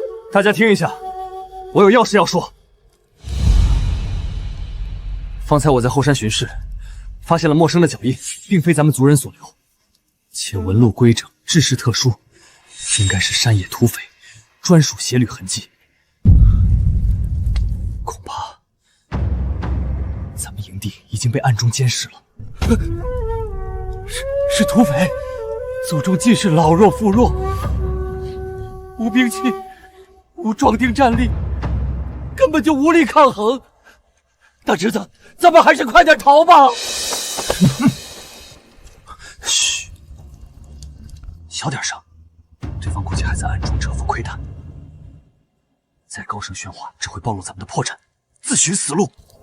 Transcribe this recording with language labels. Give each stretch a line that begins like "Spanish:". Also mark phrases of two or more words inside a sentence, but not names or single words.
Chinese: 大家听一下，我有要事要说。方才我在后山巡视，发现了陌生的脚印，并非咱们族人所留，且紋路规整，制式特殊，应该是山野土匪专属鞋履痕迹。恐怕咱们营地已經被暗中監視了。是土匪，族中盡是老弱婦弱，無兵器，無壯丁戰力，根本就無力抗衡。大侄子，咱們還是快點逃吧！噓，小點聲，對方估計還在暗中蟄伏窺探，再高聲喧嘩只會暴露咱們的破綻，自尋死路。